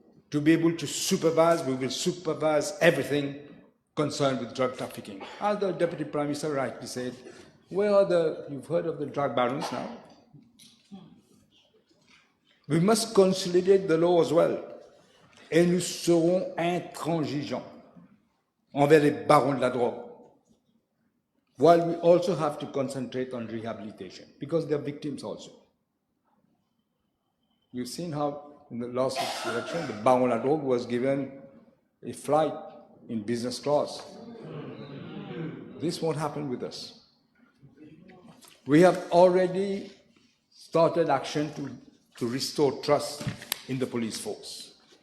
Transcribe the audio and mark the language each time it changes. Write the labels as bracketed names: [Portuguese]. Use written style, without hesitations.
[English] To be able to supervise, we will supervise everything concerned with drug trafficking. As the Deputy Prime Minister rightly said, where are you've heard of the drug barons now? We must consolidate the law as well. [French] Et nous serons intransigeants envers les barons de la drogue. [English] while we also have to concentrate on rehabilitation, because they're victims also. You've seen how in the last election, the Bangladesh was given a flight in business class. This won't happen with us. We have already started action to restore trust in the police force.